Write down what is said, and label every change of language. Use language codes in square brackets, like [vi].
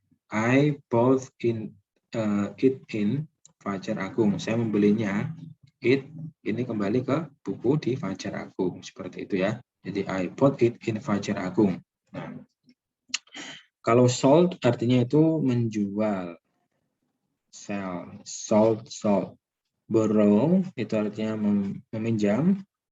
[en] I bought it in Fajar Agung. [id] Saya membelinya it ini kembali ke buku di Fajar Agung, seperti itu ya. Jadi [en] I bought it in Fajar Agung. [id] Nah, kalau sold artinya itu menjual. Sell, sold. Borrow itu artinya meminjam.